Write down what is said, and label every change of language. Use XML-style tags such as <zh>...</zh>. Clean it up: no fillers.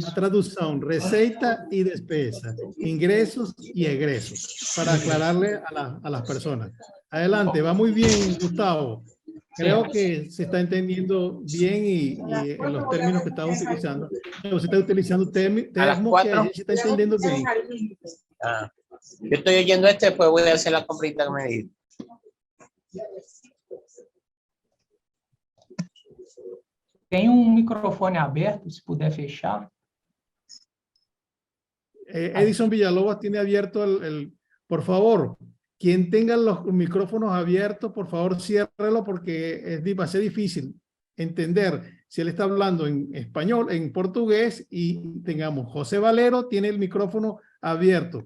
<pt>A tradução, receita e despesa, ingressos e egressos,</pt> <es>para aclararle a las personas. Adelante, va muy bien, Gustavo. Creo que se está entendiendo bien y en los términos que está utilizando. Se está utilizando términos que se está entendiendo bien. Yo estoy oyendo después voy a hacer la comprita que me dijo.</es> <pt>Tem microfone aberto, se puder fechar.</pt> <es>Edison Villalobos tiene abierto por favor, quien tenga los micrófonos abiertos, por favor, ciérrelo porque va a ser difícil entender si él está hablando en español, en portugués y tengamos José Valero tiene el micrófono abierto.</es>